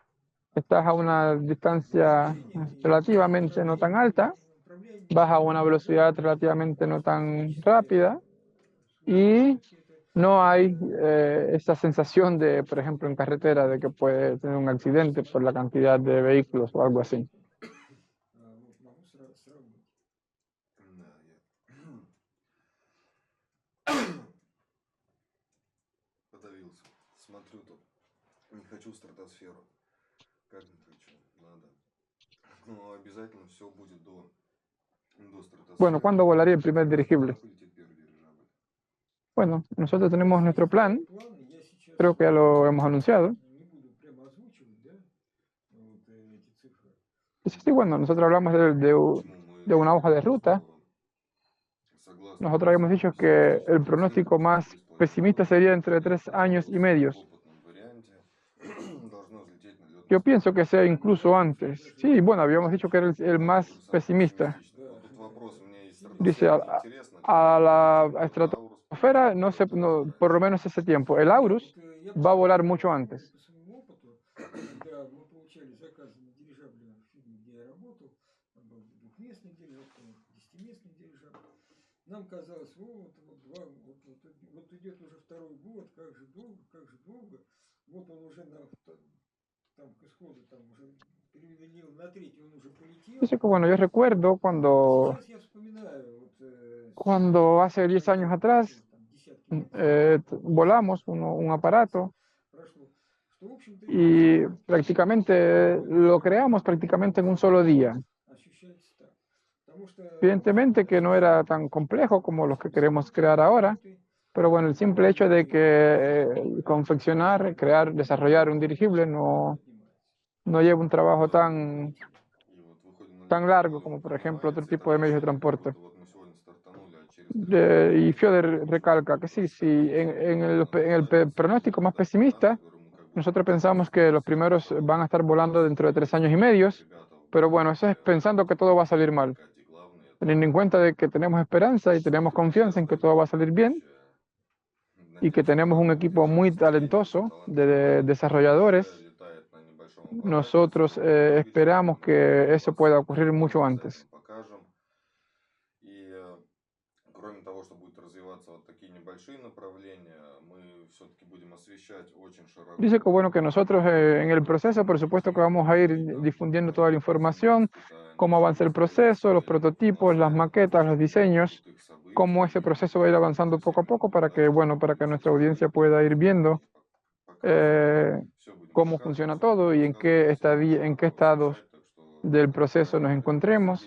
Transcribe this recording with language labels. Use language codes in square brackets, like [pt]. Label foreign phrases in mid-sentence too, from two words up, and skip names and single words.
[es] Estás a una distancia relativamente no tan alta, vas a una velocidad relativamente no tan rápida y no hay esa sensación de, por ejemplo, en carretera, de que puede tener un accidente por la cantidad de vehículos o algo así. [ru] Не хочу стратосферу. Как не хочу? Надо. Но обязательно все будет до стратосферы. [es] Bueno, ¿cuándo volaría el primer dirigible? Bueno, nosotros tenemos nuestro plan, creo que ya lo hemos anunciado. Sí, bueno, nosotros hablamos de una hoja de ruta. Nosotros habíamos dicho que el pronóstico más pesimista sería entre 3 años y medio. Yo pienso que sea incluso antes. Sí, bueno, habíamos dicho que era el más pesimista. Dice, a la estratosfera, no sé, por lo menos ese tiempo. El Aurus va a volar mucho antes. [ru] Нам казалось, вот идет уже второй год, как же долго. Вот он уже там к исходу, там уже перевели на третий, он уже полетел. [es] Dice que bueno, yo recuerdo cuando hace 10 años atrás volamos un aparato y prácticamente lo creamos prácticamente en un solo día. Evidentemente que no era tan complejo como los que queremos crear ahora, pero bueno, el simple hecho de que confeccionar, crear, desarrollar un dirigible no lleva un trabajo tan [ru] И вот выходим на [es] largo [ru] электроны, [es] como [ru] он [es] por ejemplo otro [ru] поднимается, и [es] tipo [ru] там [es] de medios de [ru] ощущение, как [es] transporte. [ru] будто вот мы сегодня стартанули, а через 3 часа [es] Y [ru] уже [es] Fioder recalca que sí, en el pronóstico más pesimista, nosotros pensamos que los primeros van a estar volando dentro de 3 años y medio, pero bueno, eso es pensando que todo va a salir mal, teniendo en cuenta de que tenemos esperanza y tenemos confianza en que todo va a salir bien y que tenemos un equipo muy talentoso de desarrolladores. Nosotros esperamos que eso pueda ocurrir mucho antes. [ru] И кроме того, что будет развиваться вот такие небольшие направления, мы все-таки будем освещать очень широко. [es] Dice que bueno, que nosotros en el proceso, por supuesto que vamos a ir difundiendo toda la información, cómo avanza el proceso, los prototipos, las maquetas, los diseños, cómo ese proceso va a ir avanzando poco a poco para que, bueno, para que nuestra audiencia pueda ir viendo cómo funciona todo y en qué estados del proceso nos encontremos.